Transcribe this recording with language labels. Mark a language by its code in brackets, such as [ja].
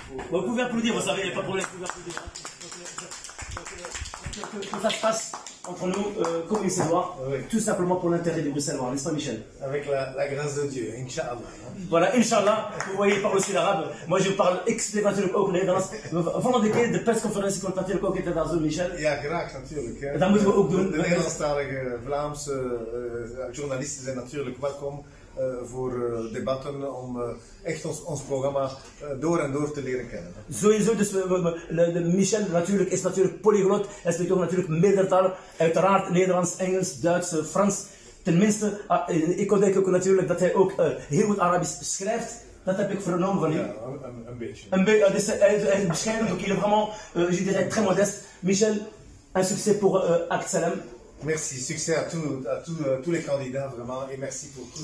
[fr] Vous pouvez applaudir, vous savez, il n'y a pas de problème, vous pouvez applaudir. Que ça se passe entre nous, comme il se doit, oui. Tout simplement pour l'intérêt des Bruxellois, n'est-ce pas Michel? Avec la grâce de Dieu, Inch'Allah. Voilà, Inch'Allah, vous voyez, il parle aussi l'arabe. Moi je parle expliquant [nl] ook Nederlands. Volgende keer de persconferentie komt natuurlijk ook in het Nederlands, Michel. Ja, graag natuurlijk. Hè. Dat moeten we ook doen. De Nederlandstalige Vlaamse journalisten zijn natuurlijk welkom. Voor debatten om echt ons programma door en door te leren kennen. Sowieso, dus Michel natuurlijk is natuurlijk polyglot. Hij spreekt ook natuurlijk meerdere talen. Uiteraard Nederlands, Engels, Duits, Frans. Tenminste, ik ontdek ook natuurlijk dat hij ook heel goed Arabisch schrijft. Dat heb ik vernomen van u. Ja, een beetje. Dus hij is bescheiden, [fr] donc il est vraiment, je dirais, très modeste. Michel, un succès pour Act Salem. Merci, succès à tous les candidats vraiment et merci pour tout.